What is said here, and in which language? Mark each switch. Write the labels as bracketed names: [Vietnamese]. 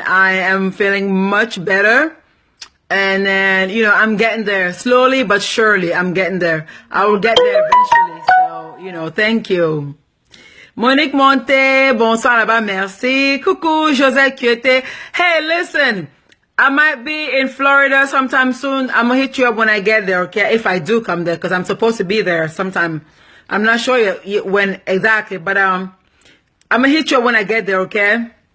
[English] I am feeling much better. And then, you know, I'm getting there slowly but surely. I'm getting there. I will get there eventually. So, you know, thank you. [French] Monique Monte, bonsoir là-bas, merci. Coucou, [English] Josette Kyote. Hey, listen. I might be in Florida sometime soon. I'm gonna hit you up when I get there, okay? If I do come there, because I'm supposed to be there sometime. I'm not sure when exactly, but I'm gonna hit you up when I get there, okay?